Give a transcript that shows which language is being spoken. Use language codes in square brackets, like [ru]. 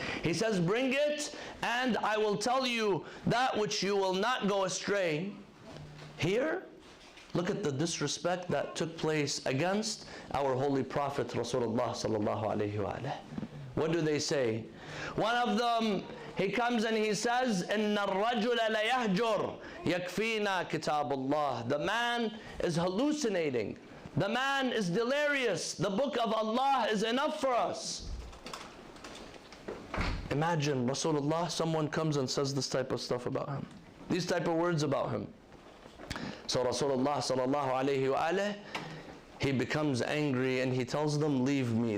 [en] He says, bring it and I will tell you that which you will not go astray. Here, look at the disrespect that took place against our holy Prophet Rasulullah sallallahu alayhi wa alihi. What do they say? One of them, He comes and he says, [ar] إِنَّ الرَّجُلَ لَيَهْجُرْ يَكْفِينَا كِتَابُ اللَّهِ. [en] The man is hallucinating. The man is delirious. The book of Allah is enough for us. Imagine Rasulullah, someone comes and says this type of stuff about him. These type of words about him. So Rasulullah sallallahu alayhi wa alayhi, he becomes angry and he tells them, leave me.